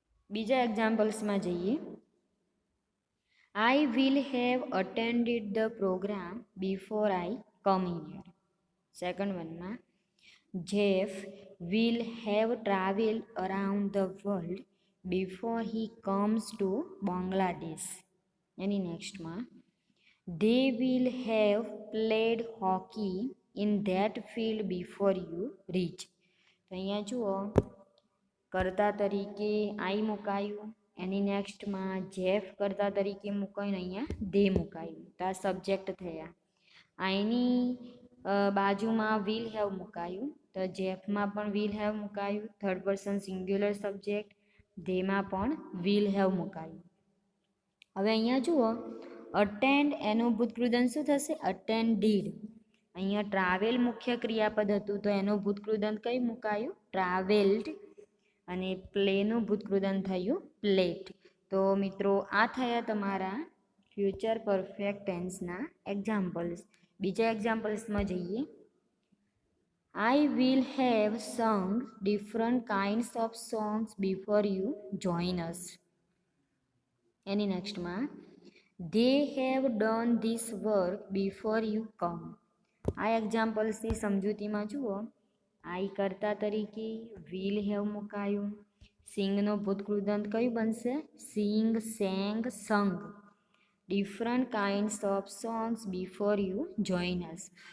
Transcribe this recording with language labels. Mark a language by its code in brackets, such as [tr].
[gu] બીજા એક્ઝામ્પલ્સમાં જઈએ. [en] I will have attended the program before I coming here. Second વનમાં Jeff will have travel around the world before he comes to Bangladesh. [gu] Any નેક્સ્ટમાં [en] they will have played hockey in that field before you reach. [gu] તો અહીંયા જુઓ કર્તા તરીકે આઈ મુકાયું, એની નેક્સ્ટમાં Jeff કર્તા તરીકે મુકાયું, અહીંયા દે મુકાયું. તો આ સબ્જેક્ટ થયા. આઈની બાજુમાં વિલ હેવ મુકાયું, તો જેફમાં પણ વિલ હેવ મુકાયું, થર્ડ પર્સન સિંગ્યુલર સબ્જેક્ટ. ધેમાં પણ વિલ હેવ મુકાયું. હવે અહીંયા જુઓ અટેન્ડ એનું ભૂતકૃદંત શું થશે? અટેન્ડીડ. અહીંયા ટ્રાવેલ મુખ્ય ક્રિયાપદ હતું તો એનું ભૂતકૃદંત કઈ મુકાયું? ટ્રાવેલ્ડ. અને પ્લેનું ભૂતકૃદંત થયું પ્લેટ. તો મિત્રો આ થયા તમારા ફ્યુચર પરફેક્ટ ટેન્સના એક્ઝામ્પલ્સ. બીજા એક્ઝામ્પલ્સમાં જઈએ. [en] I will have sung different kinds of songs before you join us. [gu] Any નેક્સ્ટમાં [en] they have done this work before you come. [gu] આ એક્ઝામ્પલ્સની સમજૂતીમાં જુઓ આઈ કરતા તરીકે વિલ હેવ મુકાયું, સિંગનો ભૂતકૃદંત કયું બનશે? [en] Sing, sang, sung. Different kinds of songs before you join us.